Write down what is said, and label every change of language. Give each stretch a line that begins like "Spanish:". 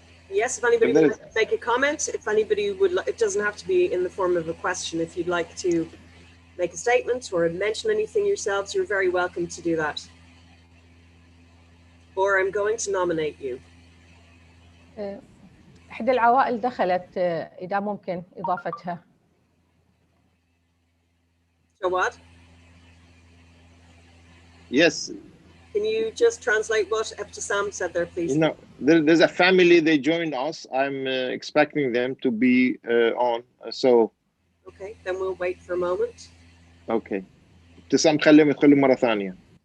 English: Yes, if anybody would like to make a comment, if anybody would, it doesn't have to be in the form of a question. If you'd like to make a statement or mention anything yourselves, you're very welcome to do that. Or I'm going to nominate you.
Arabic: إحدى العوائل دخلت إذا ممكن إضافتها.
English: Jawad? Yes. Can you just translate what Ebtisam said there, please? No, there's a family, they joined us. I'm expecting them to be on, so. Okay, then we'll wait for a moment. Okay.
Arabic: ابتسام خليهم يدخلوا مرة ثانية.